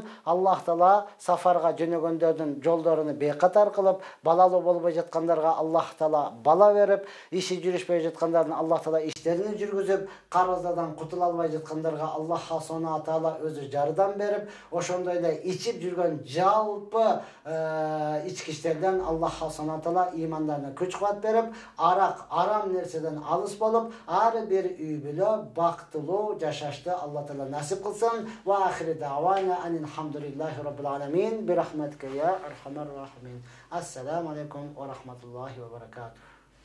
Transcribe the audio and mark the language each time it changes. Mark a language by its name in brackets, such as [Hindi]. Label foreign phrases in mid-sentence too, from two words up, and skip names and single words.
[Kyrgyz] Аллах Таала сафарга жөнөгөндөрдүн жолдоруну бейкатар кылып, балалуу болбой жаткандарга Аллах Таала бала берип, иши жүрүшпөй жаткандардын Аллах Таала иштерин жүргүзүп, карыздардан кутула албай жаткандарга Аллах Субхана Таала өзү жардам берип, ошондой эле ичип жүргөн жалпы ичкичтерден Аллах Субхана Таала имандарына күч-кубат берип, арак, арам нерседен алыс болуп, ар бир үй бүлө бактылуу жашашты Аллах Таала насип кылсын. [Arabic] وآخر دعوانا الحمد لله رب العالمين برحمتك يا أرحم الراحمين. السلام عليكم ورحمة الله وبركاته.